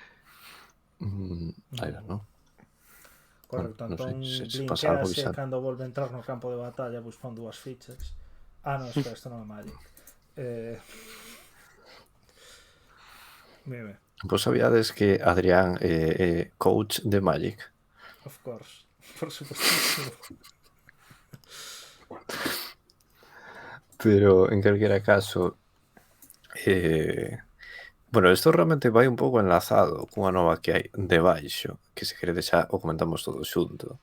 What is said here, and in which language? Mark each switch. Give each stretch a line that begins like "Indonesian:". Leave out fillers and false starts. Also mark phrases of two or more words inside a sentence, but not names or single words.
Galician: Aí non. Correcto, Non sei Antón se pasa algo blinquease bizarro. cando volve a entrar no campo de batalla buscando dúas fichas. Ah, non, espera, isto non é Magic. Mire, Vos sabíades que Adrián é coach de Magic?
English: of course.
Spanish: Por supuestísimo.
Galician: Pero en calquera caso, bueno, isto realmente vai un pouco enlazado cunha nova que hai debaixo, que se queredes xa o comentamos todo xunto.